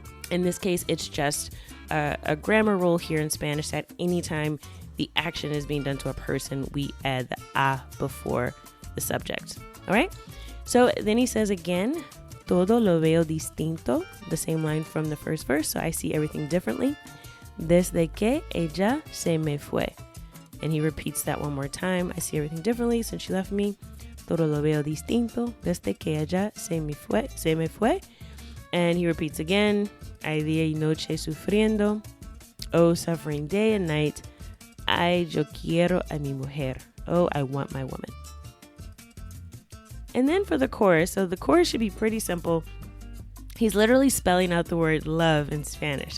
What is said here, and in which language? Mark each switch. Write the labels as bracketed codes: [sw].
[en] In this case, it's just a grammar rule here in Spanish that anytime the action is being done to a person, we add the a before the subject. All right, so then he says again, [es] todo lo veo distinto, [en] the same line from the first verse. So I see everything differently. [es] Desde que ella se me fue. [en] And he repeats that one more time. I see everything differently since she left me. [es] Todo lo veo distinto desde que ella se me fue. [en] And he repeats again. [es] Ay día y noche sufriendo. [en] Oh, suffering day and night. [es] Ay, yo quiero a mi mujer. [en] Oh, I want my woman. And then for the chorus, so the chorus should be pretty simple. He's literally spelling out the word love in Spanish.